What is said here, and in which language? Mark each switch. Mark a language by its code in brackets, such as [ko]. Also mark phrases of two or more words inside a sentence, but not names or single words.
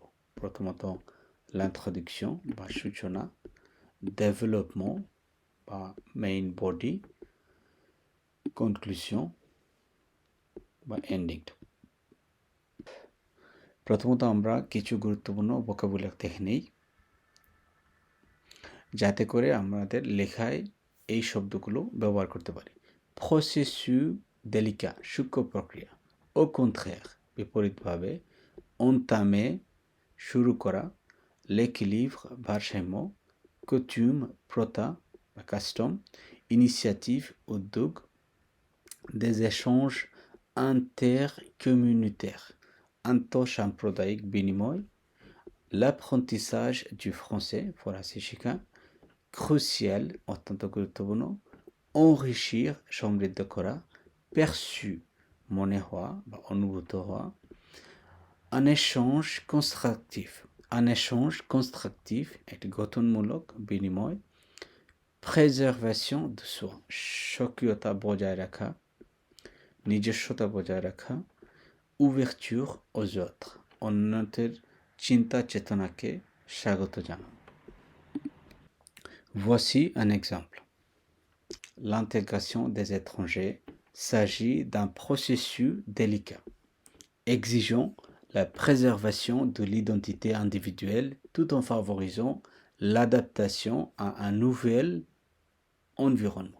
[bn] প্রথমত l'introduction বা সূচনা, développement বা মেইন বডি, conclusion বা এন্ডিং। প্রথমত আমরা কিছু গুরুত্বপূর্ণ ভোকাবুলারি দেখে নেই, যাতে করে আমাদের লেখায় এই শব্দগুলো ব্যবহার করতে পারি। [fr] processus délicat, [bn] সূক্ষ্ম প্রক্রিয়া। [fr] au contraire, [bn] বিপরীতভাবে, entamer, শুরু করা, l'équilibre, ভারসাম্য, coutume, প্রথা বা [fr] custom, initiative, উদ্যোগ, des échanges intercommunautaires, [bn] আন্তঃসাম্প্রদায়িক বিনিময়, [fr] l'apprentissage du français, [bn] ফরাসি শেখা, crucial, অত্যন্ত গুরুত্বপূর্ণ, enrichir, সমৃদ্ধ করা, perçu, মনে হওয়া বা অনুভূত হওয়া, [fr] un échange constructif, [bn] একটি গঠনমূলক বিনিময়, [fr] préservation de soi, [bn] স্বকীয়তা বজায় রাখা, নিজস্বতা বজায় রাখা, [fr] ouverture aux autres, [bn] অন্যদের চিন্তা চেতনাকে স্বাগত জানানো। [fr] Voici un exemple. L'intégration des étrangers s'agit d'un processus délicat, exigeant la préservation de l'identité individuelle tout en favorisant l'adaptation à un nouvel environnement.